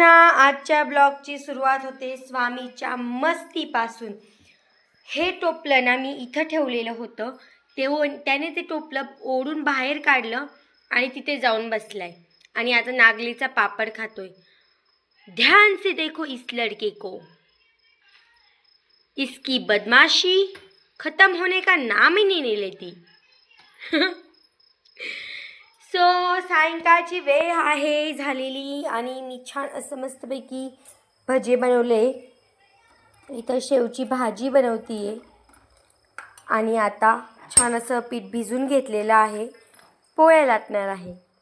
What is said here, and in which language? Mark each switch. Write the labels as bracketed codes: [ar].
[mr] आजच्या ब्लॉगची सुरुवात होते स्वामीच्या मस्तीपासून। हे टोपलं ना मी इथं ठेवलेलं होतं, त्याने ते टोपलं ओढून बाहेर काढलं आणि तिथे जाऊन बसलाय आणि आता नागलीचा पापड खातोय। [hi] ध्यान से देखो इस लड़के को, इसकी बदमाशी खत्म होने का नाम ही नहीं लेती। [mr] सायंकाळची वेळ आहे झालेली आणि मी छान असं मस्तपैकी भजे बनवले। इथं शेवची भाजी बनवतीये आणि आता छान असं पीठ भिजून घेतलेलं आहे, पोळ्या लाटणार आहे।